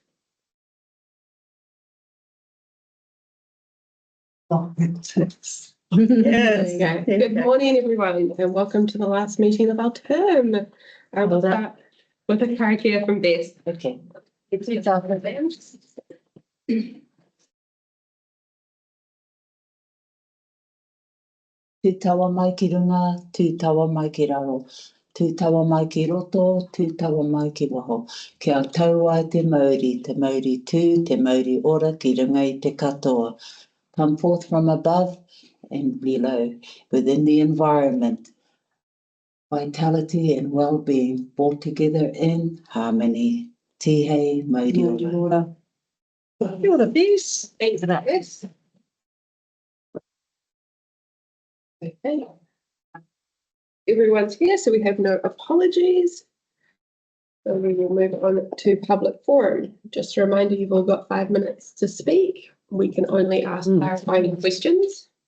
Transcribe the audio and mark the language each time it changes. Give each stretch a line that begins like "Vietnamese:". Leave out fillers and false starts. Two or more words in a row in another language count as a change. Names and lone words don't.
English: Oh, yes. There you go. Good morning, everyone, and welcome to the last meeting of our term. I will start with a Karakia from Bess. Okay. It's our event.
Māori: Tū tawa mai ki runga, tū tawa mai ki raro. Tū tawa mai ki roto, tū tawa mai ki waho. Kia tau ai te mauri tū, te mauri ora ki runga I te katoa.
English: Come forth from above and below, within the environment. Vitality and well-being brought together in harmony.
Māori: Tihei mauri ora.
English: You're the best. Thanks for that. Yes. Okay. Everyone's here, so we have no apologies. So we will move on to public forum. Just a reminder, you've all got 5 minutes to speak. We can only ask clarifying questions.